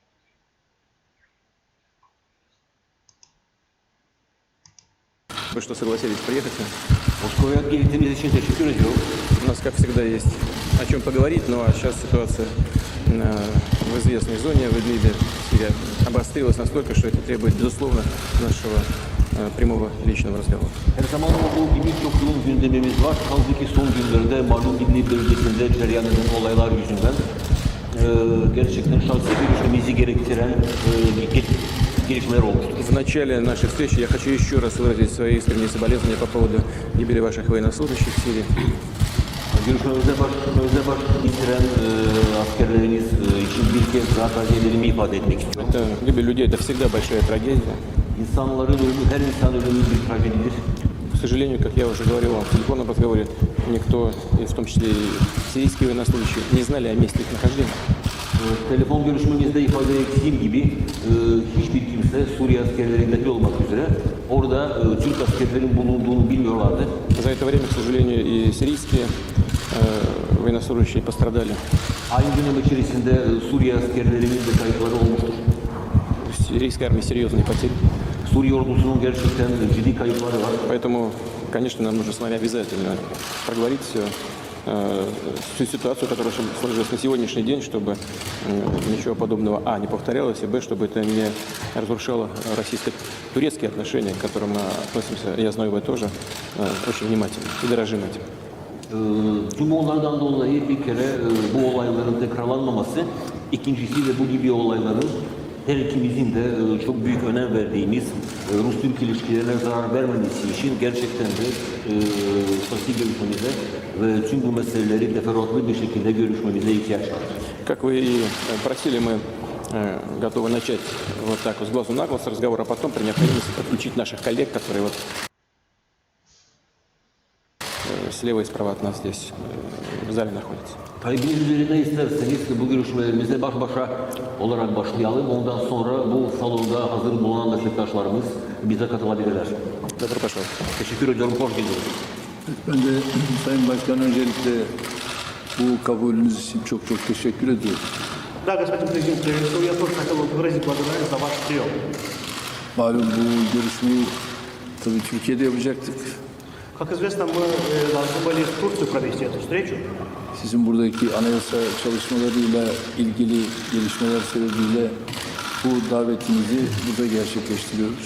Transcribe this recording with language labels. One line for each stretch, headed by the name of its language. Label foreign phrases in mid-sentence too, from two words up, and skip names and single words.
Russian: Вы что, согласились приехать? У нас, как всегда, есть о чем поговорить, ну а сейчас ситуация в известной зоне в Идлибе обострилась настолько, что это требует, безусловно, нашего прямого lичного разговора.
Turkish: Her zaman olduğu gibi çok yoğun gündemimiz var. Kaldı ki son günlerde malum İdlib bölgesinde cereyan eden olaylar yüzünden gerçekten şahsi görüşmemizi gerektiren gelişmeler olmuştur.
Russian: В начале нашей встречи я хочу еще раз выразить свои искренние соболезнования по поводу гибели ваших военнослужащих в Сирии.
Turkish: Görüşmemizde baş bitiren askerlerimiz için bir kez daha taziyelerimi ifade etmek istiyorum.
Russian: Это, гибель людей – это всегда большая трагедия.
Turkish: İnsanların ölümü, her insan ölümü bir trajedidir.
Russian: К сожалению, как я уже говорил вам в телефонном разговоре, никто, и в том числе и сирийские военнослужащие, не знали о месте их нахождения.
Turkish: Telefon görüşmemizde ifade ettiğim gibi hiçbir kimse Suriye askerleri dahil olmak üzere orada Türk askerlerin bulunduğunu bilmiyorlardı.
Russian: За это время, к сожалению, и сирийские военнослужащие пострадали.
Turkish: Aynı dönem içerisinde Suriye askerlerinin de kayıpları olmuştur.
Russian: В сирийской армии серьезные потери.
Turkish: Suriye ordusunun gerçekten ciddi kayıpları var.
Russian: Поэтому, конечно, нам нужно с вами обязательно проговорить всю ситуацию, которая сложилась на сегодняшний день, чтобы ничего подобного, не повторялось, и, чтобы это не разрушало российско-турецкие отношения, к которым мы относимся, я знаю, вы тоже, очень внимательно и dорожим этим.
Turkish: Tüm onlardan dolayı bir kere bu olayların tekrarlanmaması, ikincisi de bu gibi olayların her ikimizin de çok büyük önem verdiğimiz Rus-Türk ilişkilerine zarar vermemesi için gerçekten de şahsi görüşmemize ve tüm bu meseleleri teferruatlı bir şekilde görüşmemize ihtiyaç var.
Russian: Как вы и просили, мы готовы начать вот так вот с глазу на глаз разговор, а потом при необходимости подключить наших коллег, которые вот слева и справа от нас здесь в зале находятся.
Turkish: Talibiniz üzerinde isterseniz bu görüşmelerimize baş başa olarak başlayalım. Ondan sonra bu salonda hazır bulunan meslektaşlarımız bize katılabilirler.
Russian: Добро пожаловать.
Turkish: Teşekkür ediyorum. Hoş geldiniz. Ben de Sayın Başkan öncelikle bu kabulünüz için çok çok teşekkür ediyorum.
Russian: Да, господин президент, я тоже хотел бы выразить благодарность за ваш прием.
Turkish: Malum bu görüşmeyi tabii Türkiye'de yapacaktık.
Russian: Как известно, мы должны были в Турцию провести эту встречу.
Turkish: Sizin buradaki anayasa çalışmalarıyla ilgili gelişmeler sebebiyle bu davetinizi burada gerçekleştiriyoruz.